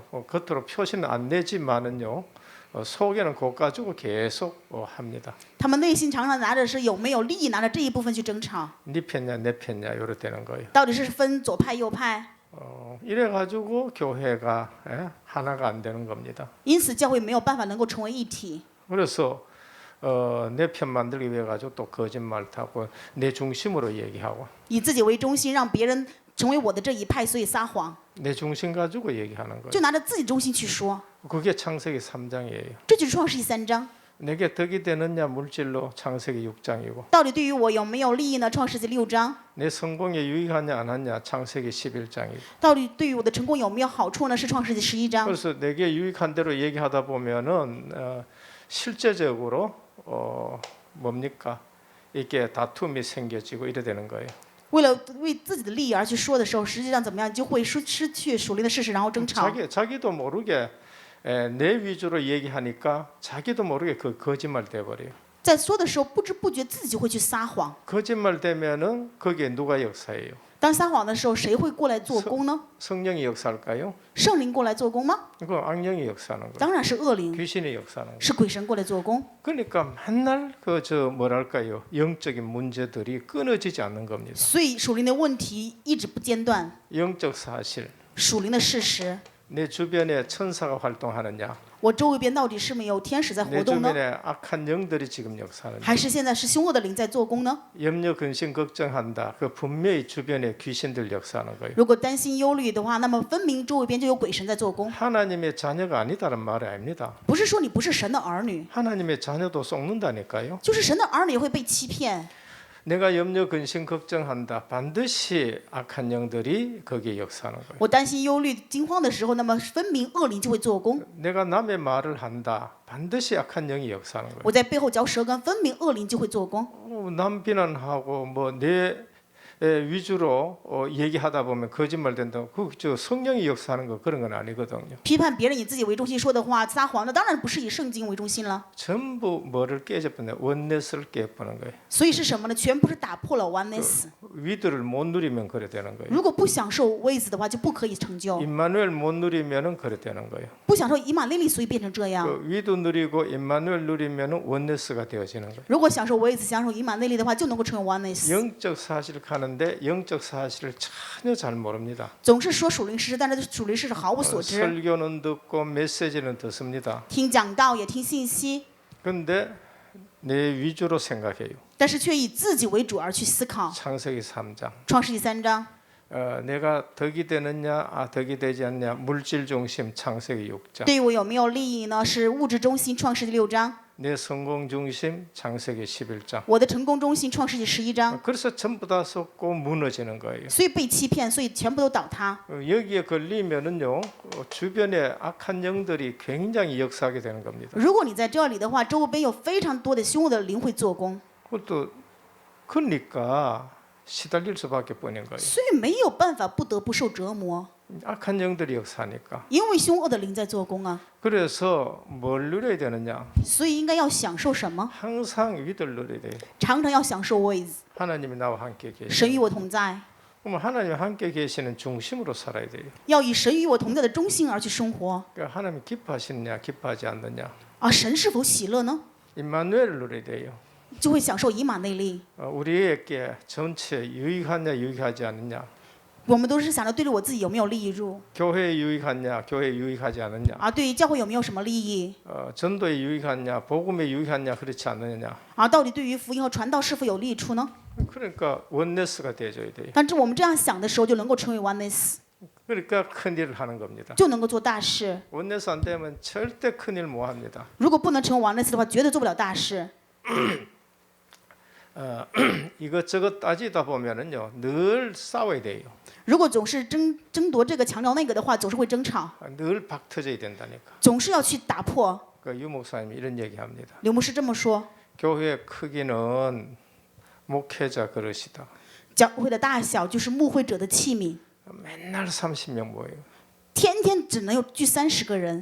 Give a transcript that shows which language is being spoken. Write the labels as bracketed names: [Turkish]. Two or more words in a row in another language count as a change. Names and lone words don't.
[Korean] 겉으로 표시는 안 내지만은요 속에는 그거 가지고 계속 합니다. [Chinese] 他们内心常常拿着是有没有利益，拿着这一部分去争吵， [Korean] 네 편냐 내 편냐 이렇게 되는 거예요. [Chinese] 到底是分左派右派？ [Korean] 이래 가지고 교회가 하나가 안 되는 겁니다. [Chinese] 因此教会没有办法能够成为一体。 [Korean] 그래서 내 편 만들기 위해 가지고 또 거짓말 타고 내 중심으로 얘기하고 [Chinese] 以自己为中心，让别人成为我的这一派，所以撒谎， [Korean] 내 중심 가지고 얘기하는 거예요. [Chinese] 就拿着自己中心去说。 [Korean] 그게 창세기 3장이에요. [Chinese] 这就是创世纪3章。 [Korean] 내게 덕이 되느냐 물질로 창세기 6장이고 [Chinese] 到底对于我有没有利益呢？创世纪6章。 [Korean] 내 성공에 유익하냐 안 하냐 창세기 11장이고 [Chinese] 到底对于我的成功有没有好处呢？是创世纪11章。 [Korean] 그래서 내게 유익한 대로 얘기하다 보면은 실제적으로 뭡니까 이게 다툼이 생겨지고 이래 되는 거예요. [Chinese] 为了为自己的利益而去说的时候，实际上怎么样就会失去属灵的事实，然后争吵。 [Korean] 자기도 모르게 내 위주로 얘기하니까 자기도 모르게 그 거짓말 돼 버려요. [Chinese] 在说的时候，不知不觉自己就会去撒谎。 [Korean] 거짓말 되면은 거기에 누가 역사해요? [Chinese] 当撒谎的时候，谁会过来做工呢？ [Korean] 성령이 역사할까요? [Chinese] 圣灵过来做工吗？ [Korean] 그 악령이 역사하는 거예요. [Chinese] 当然是恶灵， [Korean] 귀신이 역사하는 거예요. [Chinese] 是鬼神过来做工。 [Korean] 그러니까 맨날 그 저 뭐랄까요? 영적인 문제들이 끊어지지 않는 겁니다. [Chinese] 所以属灵的问题一直不间断， [Korean] 영적 사실. [Chinese] 属灵的事实。 [Korean] 내 주변에 천사가 활동하느냐? [Chinese] 我周围边到底是没有天使在 [Korean] 내 [Chinese] 活动呢， [Korean] 주변에 악한 영들이 지금 역사하느냐? [Chinese] 还是现在是凶恶的灵在做工呢？ [Korean] 염려, 근심, 걱정한다. 그 분명히 주변에 귀신들 역사하는 거예요. [Chinese] 如果担心忧虑的话，那么分明周围边就有鬼神在做工。 [Korean] 하나님의 자녀가 아니다는 말이 아닙니다. [Chinese] 不是说你不是神的儿女， [Korean] 하나님의 자녀도 속는다니까요. [Chinese] 就是神的儿女也会被欺骗。 [Korean] 내가 염려, 근심, 걱정한다. 반드시 악한 영들이 거기에 역사하는 거예요. [Chinese] 我担心、忧虑、惊慌的时候，那么分明恶灵就会做工。 [Korean] 내가 남의 말을 한다. 반드시 악한 영이 역사하는 거예요. [Chinese] 我在背后嚼舌根，分明恶灵就会做工。 [Korean] 남 비난하고 뭐 내 위주로 얘기하다 보면 거짓말 된다고 그저 성령이 역사하는 거 그런 건 아니거든요. [Chinese] 批判别人以自己为中心说的话，撒谎，那当然不是以圣经为中心了。 [Korean] 전부 뭐를 깨져버려 원넷을 깨버는 거예요. [Chinese] 所以是什么呢？全部是打破了 oneness。 [Korean] 위드를 못 누리면 그래 되는 거예요. [Chinese] 如果不享受位子的话，就不可以成就。 [Korean] 임마누엘 못 누리면은 그래 되는 거예요. [Chinese] 不享受以马内利，所以变成这样。 [Korean] 그 위도 누리고 임마누엘 누리면은 원넷스가 되어지는 거예요. [Chinese] 如果享受位子，享受以马内利的话，就能够成为 oneness。 [Korean] 영적 사실을 가는데 영적 사실을 전혀 잘 모릅니다. [Chinese] 总是说属灵事实，但是对属灵事实毫无所知。 [Korean] 설교는 듣고 메시지는 듣습니다. [Chinese] 听讲道也听信息， [Korean] 근데 내 위주로 생각해요. [Chinese] 但是却以自己为主而去思考。 [Korean] 창세기 3장. [Chinese] 创世纪3章， [Korean] 내가 덕이 되느냐 덕이 되지 않냐 물질 중심 창세기 6장. [Chinese] 对于我有没有利益呢？是物质中心，创世纪6章。 [Korean] 내 성공 중심 창세기 11장. [Chinese] 我的成功中心，创世纪11章。 [Korean] 그래서 전부 다 썩고 무너지는 거예요. [Chinese] 所以被欺骗，所以全部都倒塌。 [Korean] 여기에 걸리면은요 주변에 악한 영들이 굉장히 역사하게 되는 겁니다. [Chinese] 如果你在这里的话，周边有非常多的凶恶的灵会做工， [Korean] 그것도 그러니까 시달릴 수밖에 없는 거예요. [Chinese] 所以没有办法不得不受折磨， [Korean] 악한 영들이 역사하니까. [Chinese] 因为凶恶的灵在做工啊。 [Korean] 그래서 뭘 누려야 되느냐? [Chinese] 所以应该要享受什么？ [Korean] 항상 위를 누려야 돼요. [Chinese] 常常要享受位子， [Korean] 하나님이 나와 함께 [Chinese] 神 [Korean] 계시. [Chinese] 与我同在， [Korean] 그럼 하나님 함께 계시는 중심으로 살아야 돼요. [Chinese] 要以神与我同在的中心而去生活。 [Korean] 그러니까 하나님 기뻐하시느냐, 기뻐하지 않느냐. [Chinese] 啊，神是否喜乐呢？ [Korean] 임마누엘을 누려야 돼요. [Chinese] 就会享受以马内利。 [Korean] 우리에게 전체 유익하냐, 유익하지 않느냐. [Chinese] 我们都是想着对着我自己有没有利益入 [Korean] 교회에 유익하냐, 교회에 유익하지 않느냐, [Chinese] 啊，对于教会有没有什么利益 [Korean] 전도에 유익하냐, 복음에 유익하냐 그렇지 않느냐. [Chinese] 啊？到底对于福音和传道是否有利处呢？ [Korean] 그러니까 원네스가 되어줘야 돼요. [Chinese] 但是我们这样想的时候，就能够成为 oneness， [Korean] 그러니까 큰일을 하는 겁니다. [Chinese] 就能够做大事。 [Korean] 원네스 안 되면 절대 큰일 못 합니다. [Chinese] 如果不能成为 oneness 的话，绝对做不了大事。 [Korean] 이것저것 따지다 보면은요 늘 싸워야 돼요. [Chinese] 如果总是争夺这个强调那个的话，总是会争吵， [Korean] 늘 박터져야 된다니까. [Chinese] 总是要去打破。 [Korean] 그 유 목사님이 이런 얘기합니다. [Chinese] 刘牧师这么说， [Korean] 교회의 크기는 목회자 그릇이다. [Chinese] 教会的大小就是牧会者的器皿， [Korean] 맨날 30명 모여요. [Chinese] 天天只能有聚30个人